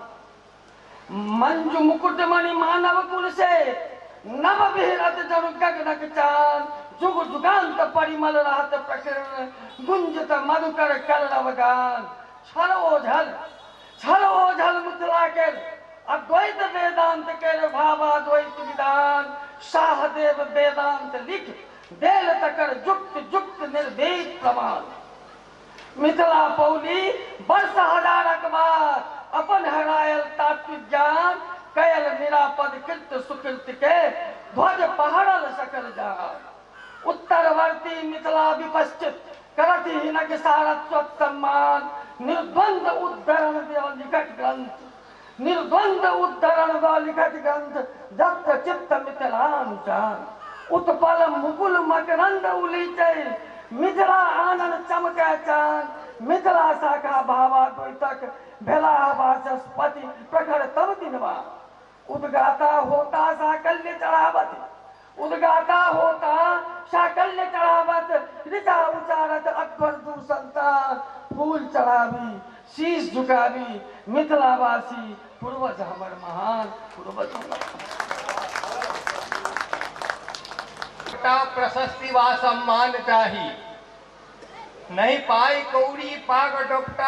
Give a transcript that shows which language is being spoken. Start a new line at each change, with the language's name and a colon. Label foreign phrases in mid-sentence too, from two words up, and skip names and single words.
Maithili: मंजू मुकुटमणि मानव कुल से नव विहरत जनु गगनक चान। जुग जुगांत परिमल रहत प्रकीर्ण, गुंजत मधुकर कलरव गान। छल ओझल मिथिला के अद्वैत वेदांत के भावाद्वैत विधान। शाहदेव वेदांत लिख देल तकर जुक्त जुक्त निर्भेद प्रमाण। मिथिला पौली वर्ष हजारक बाद, अपन हरायल तात्विक ज्ञान। कयल निरापद कृत सुकृत के, ध्वज पहरल सकल जान। उत्तरवर्ती मिथिला विपश्चित, करत हिनक सारस्वत सम्मान। निर्द्वंद उद्धरण व लिखत ग्रंथ, निर्द्वंद उद्धरण व लिखत ग्रंथ। जप्त चित्त मिथिलांचल, उत्पल मुकुल मकरंद उलीचै। मिथिला आनंद चमकै चान, मिथिला शाखा भावा द्वैतक। भेला वाचस्पति प्रखर तब दिनवा, उद्गाता होता साकल्य चढ़ावत। उद्गाता होता साकल्य चढ़ावत। ऋचा उचारत अकबर दू संतान। फूल चढ़ावी शीश झुकावी, मिथिलावासी पूर्वज हमर महान। पूर्वज प्रशस्ति व सम्मान चाही, नहीं पाई कौड़ी पाग डोपटा।